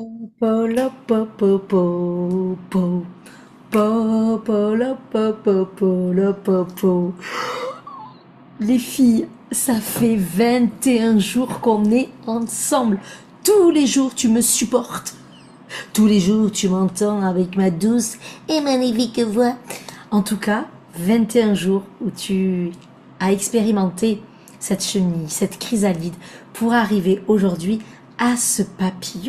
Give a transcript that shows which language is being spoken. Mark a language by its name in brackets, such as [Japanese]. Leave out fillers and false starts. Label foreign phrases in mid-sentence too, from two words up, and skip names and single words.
[French] Polo po po po po po polo po po polo po po. Les filles, ça fait 21 jours qu'on est ensemble. Tous les jours tu me supportes. Tous les jours tu m'entends avec ma douce et magnifique voix. En tout cas, 21 jours où tu as expérimenté cette chenille, cette chrysalide pour arriver aujourd'hui à ce papillon.